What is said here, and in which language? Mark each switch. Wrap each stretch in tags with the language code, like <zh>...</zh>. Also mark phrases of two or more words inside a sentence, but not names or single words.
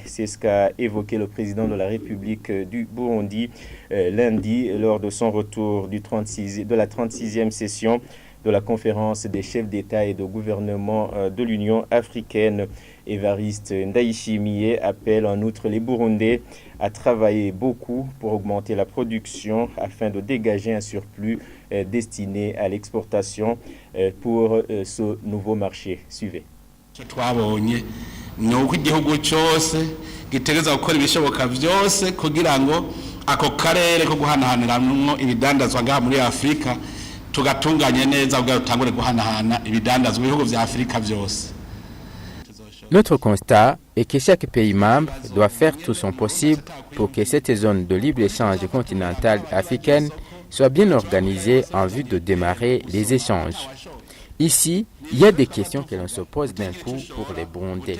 <fr>C'est ce qu'a évoqué le président de la République du Burundi lundi lors de son retour de la 36e session de la conférence des chefs d'État et de gouvernement de l'Union africaine. Évariste Ndayishimiye appelle en outre les Burundais à travailler beaucoup pour augmenter la production afin de dégager un surplus destiné à l'exportation pour ce nouveau marché. Suivez.</fr> <rn>Twabonye ni uko igihugu cyose gitegereza gukora ibishoboka byose kugira ngo ako karere ko guhanahaniramo ibidandazwa ngaha muri Afrika tugatunganye neza ubwo rutangure guhanahana ibidandazwa bihugu vya Afrika byose.</rn> <fr>Notre constat est que chaque pays membre doit faire tout son possible pour que cette zone de libre-échange continentale africaine soit bien organisée en vue de démarrer les échanges. Ici, il y a des questions que l'on se pose d'un coup pour les Burundais.</fr>